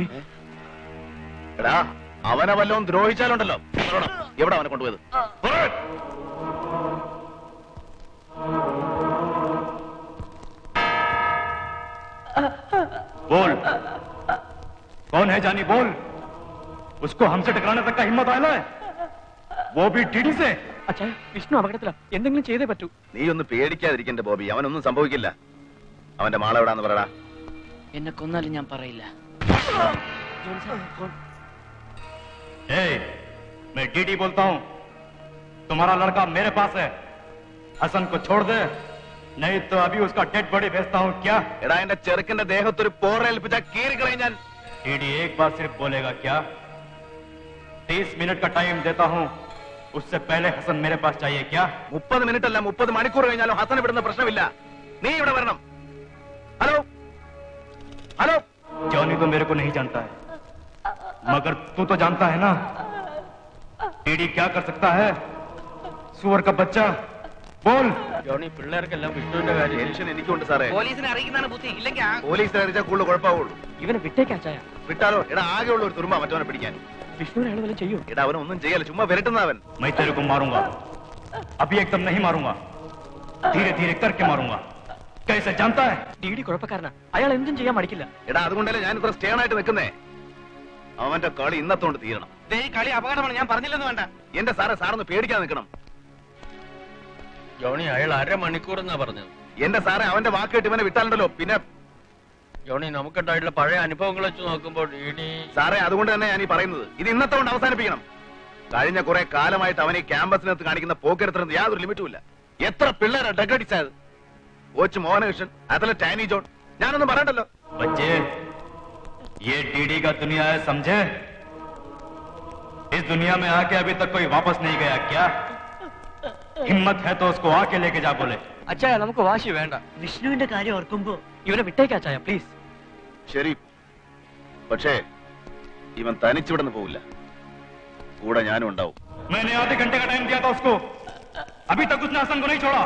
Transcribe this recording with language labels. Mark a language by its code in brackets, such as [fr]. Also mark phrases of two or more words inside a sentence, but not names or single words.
[ml] എടാ, അവനെ വല്ലതും ദ്രോഹിച്ചാലുണ്ടല്ലോ. എവിടെ അവനെ കൊണ്ടുപോയത്? [hi] बोल, कौन है जानी? बोल. उसको हमसे टकराने तक का हिम्मत आया है, वो भी डीडी से. अच्छा, [ml] വിഷ്ണു അപകടത്തില. എന്തെങ്കിലും ചെയ്തേ പറ്റൂ. നീ ഒന്ന് പേടിക്കാതിരിക്കണ്ട ബോബി. അവനൊന്നും സംഭവിക്കില്ല. അവന്റെ മാളെവിടാന്ന് പറയടാ. എന്നെ കൊന്നാലും ഞാൻ പറയില്ല. [hi] मैं डीडी बोलता हूँ. तुम्हारा लड़का मेरे पास है. हसन को छोड़ दे, नहीं तो अभी उसका [en] dead body [hi] भेजता हूँ. क्या? [ml] എടാ, എന്റെ ചെറുക്കന്റെ ദേഹത്തൊരു പോറേൽപ്പിച്ച കീറിക്കളയും ഞാൻ. [hi] डीडी एक बार सिर्फ बोलेगा क्या? 30 मिनट का टाइम देता हूँ. उससे पहले हसन मेरे पास चाहिए क्या? [ml] 30 മിനിറ്റ് അല്ല 30 മണിക്കൂർ കഴിഞ്ഞാലും ഹസൻ ഇവിടുന്ന് പ്രശ്നമില്ല. നീ ഇവിടെ വരണം. ഹലോ ഹലോ. [hi] जॉनी तो मेरे को नहीं जानता है, मगर तू तो जानता है ना. टीडी क्या कर सकता है? सुअर का बच्चा, बोल. [ml] ജോണി, പിള്ളേർക്കെല്ലാം വിഷ്ണുവിന്റെ കാര്യം ടെൻഷൻ എനിക്കുണ്ട് സാറേ. പോലീസിനെ അറിയിക്കുന്നതാണ് ബുദ്ധി, ഇല്ലെങ്കിൽ പോലീസിനെ അറിയിച്ചാൽ കൂടുതൽ കുഴപ്പമാവുള്ളൂ. ഇവനെ വിട്ടേക്കാ ചായ. വിട്ടാലോ? എടാ ആകെയുള്ള ഒരു തുരുമ്പ മറ്റവനെ പിടിക്കാൻ. വിഷ്ണുവിനെ അയാൾ വല്ലതും ചെയ്യൂ. എടാ അവനൊന്നും ചെയ്യല്ല, ചുമ്മാ വിരട്ടുന്നവൻ. [hi] मैं तेरे को मारूंगा, अभी एकदम नहीं मारूंगा, धीरे धीरे करके मारूंगा. कैसे जानता है? [ml] ഡിഡി കുഴപ്പക്കാരനാ, അയാൾ എന്തും ചെയ്യാൻ മടിക്കില്ല. എടാ അതുകൊണ്ടല്ലേ ഞാൻ ഇത്ര സ്റ്റേൺ ആയിട്ട് നിൽക്കുന്നേ. അവന്റെ കളി ഇന്നത്തോണ്ട് തീരണം. ഈ കളി അപകടമാണ്, ഞാൻ പറഞ്ഞില്ലെന്ന് വേണ്ട. എന്റെ സാറൊന്ന് പേടിക്കാൻ നിൽക്കണം. ജോണി, അയാൾ 1/2 മണിക്കൂർ എന്നാ പറഞ്ഞത്. എന്റെ സാറേ അവന്റെ വാക്ക് കേട്ട് ഇവനെ വിട്ടാലുണ്ടല്ലോ പിന്നെ. ജോണി, നമുക്കുണ്ടായിട്ടുള്ള പഴയ അനുഭവങ്ങൾ വെച്ച് നോക്കുമ്പോൾ ഇനി സാറേ അതുകൊണ്ട് തന്നെ ഞാൻ ഈ പറയുന്നത്, ഇത് ഇന്നത്തോണ്ട് അവസാനിപ്പിക്കണം. കഴിഞ്ഞ കുറെ കാലമായിട്ട് അവൻ ഈ ക്യാമ്പസിനകത്ത് കാണിക്കുന്ന പോക്കരത്തിന് യാതൊരു ലിമിറ്റും ഇല്ല. എത്ര പിള്ളേരാ ഡഗടിച്ചത്. കോച്ച് മോഹനകൃഷ്ണൻ, അത്ലറ്റ് ടാനി ജോൺ, ഞാനൊന്നും പറയണ്ടല്ലോ. [hi] बच्चे, ये टीडी का दुनिया है, समझे? इस दुनिया में आके अभी तक कोई वापस नहीं गया क्या? हिम्मत है तो उसको आके लेके जा बोले. [ml] അച്ചായ, നമുക്ക് വാശി വേണ്ട. വിഷ്ണുവിന്റെ കാര്യം ഓർക്കുമ്പോ ഇവനെ വിട്ടേക്കാ ചായ, പ്ലീസ്. ശരി, പക്ഷേ ഇവൻ തനിച്ചിവിടുന്ന് പോവില്ല, കൂടെ ഞാനും ഉണ്ടാവും. [hi] मैंने आधे घंटे का टाइम दिया था उसको, अभी तक उसने हसन को नहीं छोड़ा.